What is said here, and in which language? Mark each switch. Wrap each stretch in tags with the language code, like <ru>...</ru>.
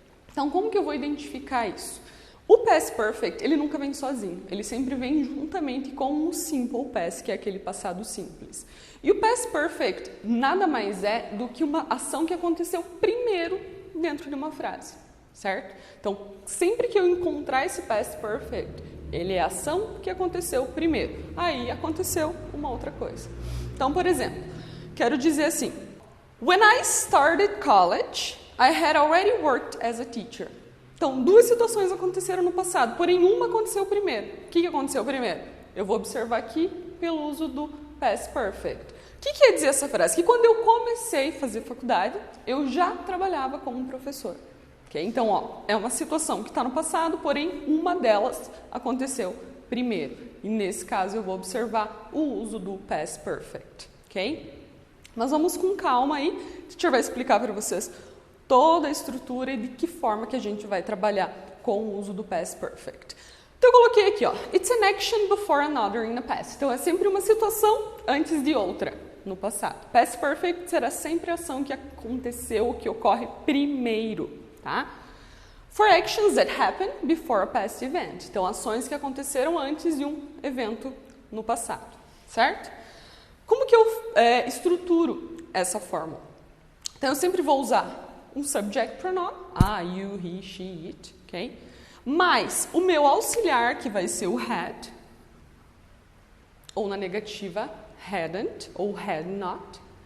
<pt>Então, como que eu vou identificar isso? O Past Perfect, ele nunca vem sozinho, ele sempre vem juntamente com o Simple Past, que é aquele passado simples. E o Past Perfect nada mais é do que uma ação que aconteceu primeiro dentro de uma frase. Certo? Então, sempre que eu encontrar esse Past Perfect, ele é a ação que aconteceu primeiro. Aí aconteceu uma outra coisa. Então, por exemplo, quero dizer assim:</pt> <en>When I started college, I had already worked as a teacher.</en> <pt>Então, duas situações aconteceram no passado, porém uma aconteceu primeiro. O que aconteceu primeiro? Eu vou observar aqui pelo uso do Past Perfect. O que quer dizer essa frase? Que quando eu comecei a fazer faculdade, eu já trabalhava como professor. Então, ó, é uma situação que está no passado, porém uma delas aconteceu primeiro. E nesse caso eu vou observar o uso do Past Perfect, ok? Mas vamos com calma aí, o teacher vai explicar para vocês toda a estrutura e de que forma que a gente vai trabalhar com o uso do Past Perfect. Então eu coloquei aqui, ó,</pt> <en>it's an action before another in the past.</en> <pt>Então é sempre uma situação antes de outra no passado. Past Perfect será sempre a ação que aconteceu, que ocorre primeiro. Tá?</pt> <en>For actions that happen before a past event.</en> <pt>Então, ações que aconteceram antes de um evento no passado, certo? Como que eu estruturo essa fórmula? Então, eu sempre vou usar um subject pronoun, I, you, he, she, it, ok? Mais o meu auxiliar, que vai ser o had, ou na negativa, hadn't, ou had not.</pt>